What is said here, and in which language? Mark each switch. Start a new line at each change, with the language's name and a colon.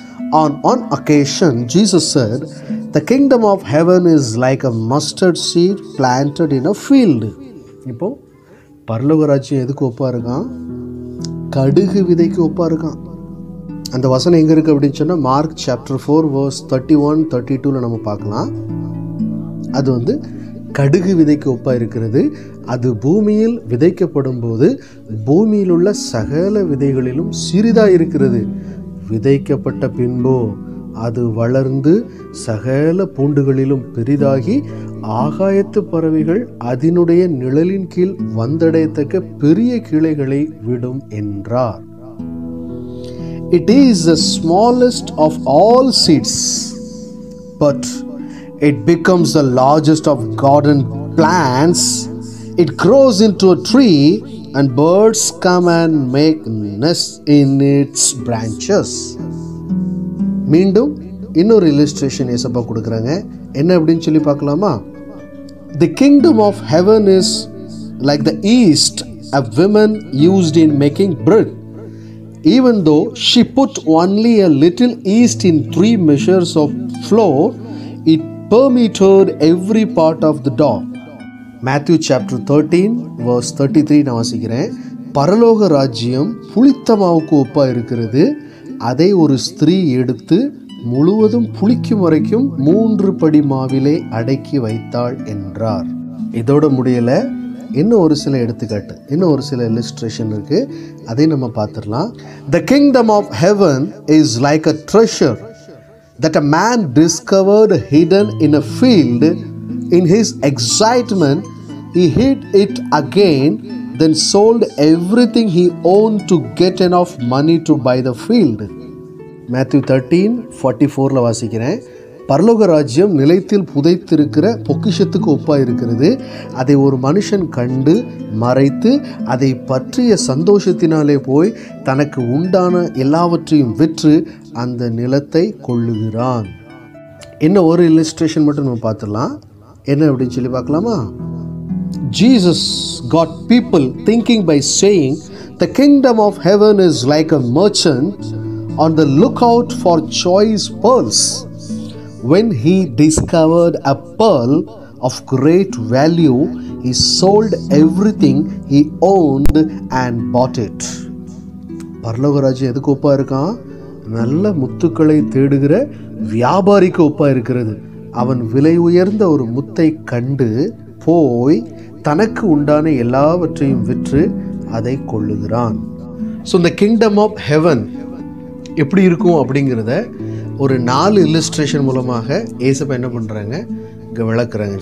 English: On one occasion, Jesus said, "The kingdom of heaven is like a mustard seed planted in a field."
Tamil: இப்போ பரலோக ராஜ்யம் எதுக்கு ஒப்பா இருக்கான்? கடுகு விதைக்கு ஒப்பா இருக்கான். அந்த வசனம் எங்கே இருக்குது அப்படின்னு சொன்னால் மார்க் சாப்டர் 4 verse 31, 32 நம்ம பார்க்கலாம். அது கடுகு விதைக்கு ஒப்பாக இருக்கிறது. அது பூமியில் விதைக்கப்படும் போது பூமியில் உள்ள சகல விதைகளிலும் சிறிதாக இருக்கிறது. விதைக்கப்பட்ட பின்போ அது வளர்ந்து சகல பூண்டுகளிலும் பெரிதாகி ஆகாயத்து பறவைகள் அதனுடைய நிழலின் கீழ் வந்தடையத்தக்க பெரிய கிளைகளை விடும் என்றார்.
English: It is the smallest of all seeds, but it becomes the largest of garden plants. It grows into a tree and birds come and make nests in its branches.
Tamil: மீண்டும் இன்னொரு illustration ஏசப்பா கொடுக்குறாங்க. என்ன அப்படின்னு சொல்லி பார்க்கலாமா?
English: The kingdom of heaven is like the yeast a woman used in making bread. Even though she put only a little yeast in 3 measures of flour, it permeated every part of the dough. Matthew chapter 13 verse 33
Tamil: நான் வாசிக்கிறேன். பரலோக ராஜ்யம் புளித்த மாவுக்கு ஒப்பாக இருக்கிறது. அதை ஒரு ஸ்திரீ எடுத்து முழுவதும் புளிக்கும் வரைக்கும் 3 படி மாவிலே அடக்கி வைத்தாள் என்றார். இதோட முடியல, இன்னும் ஒரு சில எடுத்துக்காட்டு, இன்னும் ஒரு சில illustration இருக்கு. அதை நம்ம பார்த்துடலாம்.
English: The kingdom of heaven is like a treasure that a man discovered hidden in a field. In his excitement, he hid it again, then sold everything he owned to get enough money to buy the field.
Tamil: Matthew 13:44 வாசிக்கிறேன். பரலோக ராஜ்யம் நிலைத்தில் புதைத்திருக்கிற பொக்கிஷத்துக்கு ஒப்பாக இருக்கிறது. அதை ஒரு மனுஷன் கண்டு மறைத்து அதை பற்றிய சந்தோஷத்தினாலே போய் தனக்கு உண்டான எல்லாவற்றையும் விற்று அந்த நிலத்தை கொள்ளுகிறான். இன்னும் ஒரு இல்லஸ்ட்ரேஷன் மட்டும் நம்ம பார்த்துடலாம். என்ன அப்படின்னு சொல்லி பார்க்கலாமா?
English: Jesus got people thinking by saying, "The kingdom of heaven is like a merchant on the lookout for choice pearls. When he discovered a pearl of great value, he sold everything he owned and bought it."
Tamil: பரலோக ராஜ்யம் எதுக்கு ஒப்பா இருக்கான்? நல்ல முத்துக்களை தேடுகிற வியாபாரிக்கு ஒப்பா இருக்கிறது. அவன் விலை உயர்ந்த ஒரு முத்தை கண்டு போய் தனக்கு உண்டான எல்லாவற்றையும் விற்று அதை கொள்ளுகிறான். ஸோ இந்த கிங்டம் ஆஃப் ஹெவன் எப்படி இருக்கும் அப்படிங்கிறத ஒரு 4 இல்லஸ்ட்ரேஷன் மூலமாக ஏசப்பா என்ன பண்ணுறாங்க, இங்கே விளக்குறாங்க.